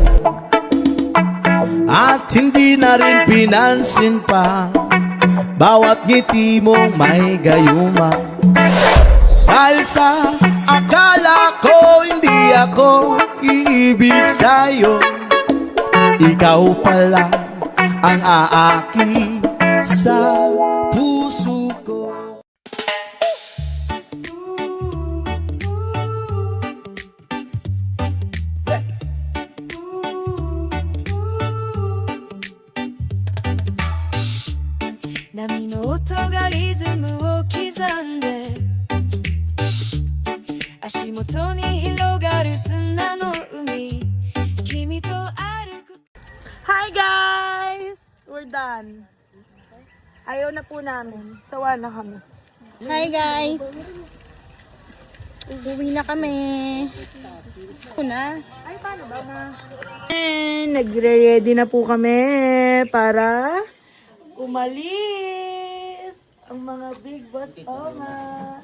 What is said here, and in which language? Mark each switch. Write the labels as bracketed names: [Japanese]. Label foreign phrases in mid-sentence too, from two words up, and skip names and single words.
[Filipino] at hindi na rin pinansin pa bawat ngiti mong may gayuma. Dahil sa akala ko hindi ako iibig sa'yo, ikaw pala ang aaki sa puso ko. [Japanese] 波の音がリズムを刻んで足元に広がる砂の海君と歩く [English] Hi guys! We're done. [Filipino] Ayaw na po namin. Sawa na kami. [English] Hi guys! [Filipino] Uwi na kami. Ay, paano ba na? Nagre-ready na po kami para umalis ang mga [English] big boss [Filipino] oma.